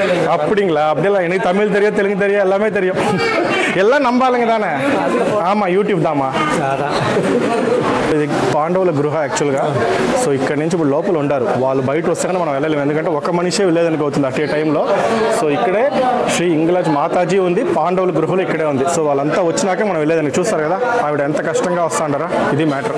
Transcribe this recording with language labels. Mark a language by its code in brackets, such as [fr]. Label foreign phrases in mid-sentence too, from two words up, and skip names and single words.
[ta] அப்படிங்களா? அப்படியெல்லாம் எனக்கு தமிழ் தெரியும், தெலுங்கு தெரியும், எல்லாமே தெரியும். எல்லாம் நம்பாளுங்க தானே? ஆமாம், யூடியூப் தாம்மா. [te] ఇది పాండవుల గృహ యాక్చువల్గా. సో ఇక్కడ నుంచి ఇప్పుడు లోపల ఉంటారు వాళ్ళు, బయట వస్తే మనం వెళ్ళలేము ఎందుకంటే ఒక మనిషే వెళ్ళేదానికి అవుతుంది [en] at a timeలో. [te] సో ఇక్కడే శ్రీ ఇంగలాజ్ మాతాజీ ఉంది, పాండవుల గృహలు ఇక్కడే ఉంది. సో వాళ్ళంతా వచ్చినాకే మనం వెళ్ళేదానికి. చూస్తారు కదా ఆవిడ ఎంత కష్టంగా వస్తా అంటారా, ఇది మ్యాటర్.